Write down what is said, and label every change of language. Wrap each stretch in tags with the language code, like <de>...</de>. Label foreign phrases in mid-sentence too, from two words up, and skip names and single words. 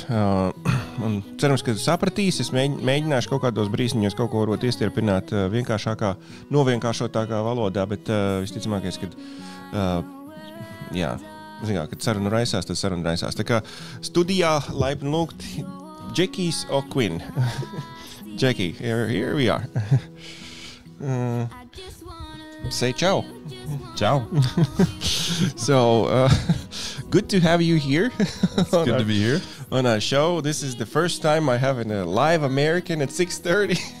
<lv>Un cerams, ka sapratīs, es mēģināšu kaut kādos brīsniņos kaut ko varot iestirpināt novienkāršotākā valodā, bet visticamākais, kad kad saruna raisās, tad saruna raisās. Tā kā studijā laipni lūgt Jackies or Quinn.</lv> <en>Jackie, here we are. Say ciao. Ciao. So, good to have you here. It's good to be here. On our show. This is the first time I have a live American at 6:30.</en>